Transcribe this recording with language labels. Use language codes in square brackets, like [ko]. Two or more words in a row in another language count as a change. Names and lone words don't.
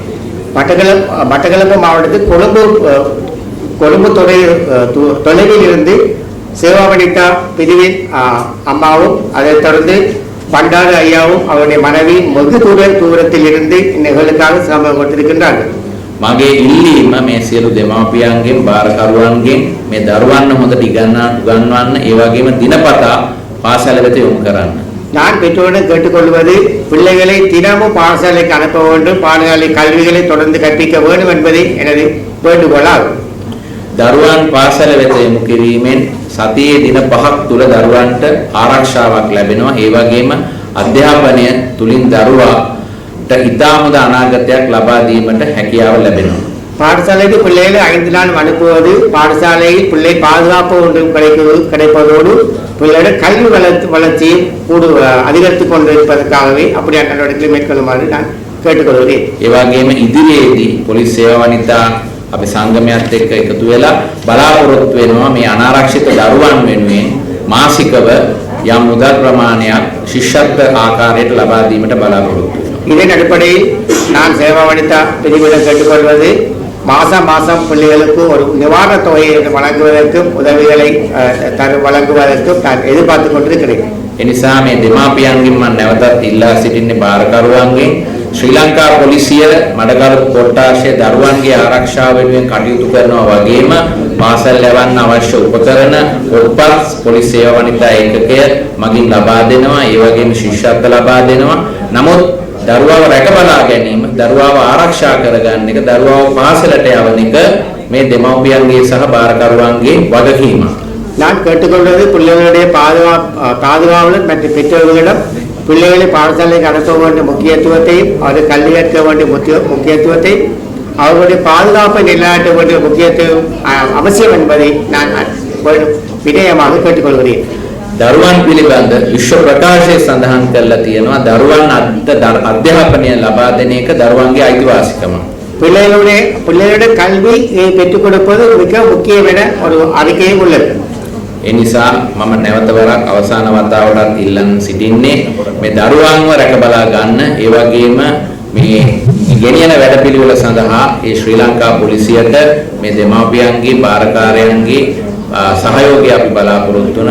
[ta] மட்டக்களப்பு மாவட்டத்தில் கொழும்பு தொலைவில் இருந்து சேவா வனிதா பிரிவின் அம்மாவும், அதைத் தொடர்ந்து பண்டார ஐயாவும் அவருடைய மனைவி வெகு தூரத்தில் இருந்து நிகழ்வுக்காக சிரமம் கொடுத்திருக்கின்றார்கள். [si] මගේ ඉල්ලීම මේ සියලු දෙමාපියන්ගෙන් භාරකරුවන්ගෙන් මේ දරුවන්ව හොඳට උගන්වන්න, ඒ වගේම දිනපතා පාසල වෙත යොමු කරන්න. [ta] நான் பெற்றோரிடம் கேட்டுக்கொள்வது, பிள்ளைகளை தினமும் பாடசாலைக்கு அனுப்ப வேண்டும், பாடசாலை கல்விகளை தொடர்ந்து கற்பிக்க வேண்டும் என்பதை எனது வேண்டுகோளாகும். [si] දරුවන් පාසල වෙත යොමු කිරීමෙන් සතියේ දින 5ක් තුල දරුවන්ට ආරක්ෂාවක් ලැබෙනවා. ඒ වගේම අධ්‍යාපනය තුලින් දරුවාට ඉතාමද අනාගතයක් ලබා දීමට හැකියාව ලැබෙනවා. [ta] பாடசாலைக்கு பிள்ளைகளை 5 நாள் அனுப்புவது, பாடசாலையில் பிள்ளை பாதுகாப்பு ஒன்றும் கிடைப்பதோடு பிள்ளையோட கல்வி வளர்ச்சியும் அதிகரித்துக் கொண்டிருப்பதற்காகவே அப்படியான நடவடிக்கைகளை மேற்கொள்ளுமாறு நான் கேட்டுக்கொள்கிறேன். [si] ඒ වගේම ඉදිරියේදී පොලිස් සේවා වනිතා අපි සංගමයත් එක්ක එකතු වෙලා බලාපොරොත්තු වෙනවා මේ අනාරක්ෂිත දරුවන් වෙනුවෙන් මාසිකව යම් මුදල් ප්‍රමාණයක් ශිෂ්‍යත්ව ආකාරයට ලබා දීමට බලාපොරොත්තු වෙනවා. [ta] இதன் அடிப்படையில் நான் சேவா வனிதா பிரிவிடம் கேட்டுக்கொள்வது, மாதம் பிள்ளைகளுக்கு ஒரு நிவாரண தொகையை வழங்குவதற்கும் உதவிகளை வழங்குவதற்கும் நான் எதிர்பார்த்து கொண்டிருக்கிறேன். [si] ඒ නිසා මේ දෙමාපියන්ගෙන් මම නැවතත් ඉල්ලා සිටින්නේ භාරකරුවන්ගෙන් ශ්‍රී ලංකා පොලිසිය මඩකලපු කොට්ටාශය දරුවන්ගේ ආරක්ෂාව වෙනුවෙන් කටයුතු කරනවා වගේම පාසල් යවන්න අවශ්‍ය උපකරණ පොත්පත් පොලිස් සේවා වනිතා ඒකකය මගින් ලබා දෙනවා. ඒ වගේම ශිෂ්‍යත්ව ලබා දෙනවා. නමුත් දරුවාව රැකබලා ගැනීම, දරුවාව ආරක්ෂා කරගන්න එක, දරුවාව පාසලට යවන එක මේ දෙමව්පියන්ගේ සහ භාරකරුවන්ගේ වගකීමක්. [ta] நான் கேட்டுக்கொள்வது, பிள்ளைகளுடைய பாதுகாவலர் மற்றும் பெற்றோர்களிடம் பிள்ளைகளை பாடசாலைக்கு அனுப்ப வேண்டிய முக்கியத்துவத்தையும், அவர்கள் கல்வி கற்க வேண்டிய முக்கியத்துவத்தையும், அவர்களுடைய பாதுகாப்பை நிலைநாட்ட வேண்டிய முக்கியத்துவம் அவசியம் என்பதை நான் வினயமாக கேட்டுக்கொள்கிறேன். [si] දරුවන් පිළිබඳ විශ්ව ප්‍රකාශය සඳහන් කරලා තියෙනවා දරුවන් අධ්‍යාපනය ලබා දෙන එක දරුවන්ගේ අයිතිවාසිකම. [ta] பிள்ளைகளுடைய கல்வியை பெற்றுக் கொடுப்பது மிக முக்கியம் என ஒரு அறிக்கையும் உள்ளது. [si] ඒ නිසා මම නැවත වරක් අවසාන වතාවටත් ඉල්ලන් සිටින්නේ මේ දරුවන්ව රැකබලා ගන්න, ඒ වගේම මේ ගෙනියන වැඩපිළිවෙල සඳහා ඒ ශ්‍රී ලංකා පොලිසියට මේ දෙමාපියන්ගේ භාරකාරයන්ගේ සහයෝගය අපි බලාපොරොත්තු වෙනවා.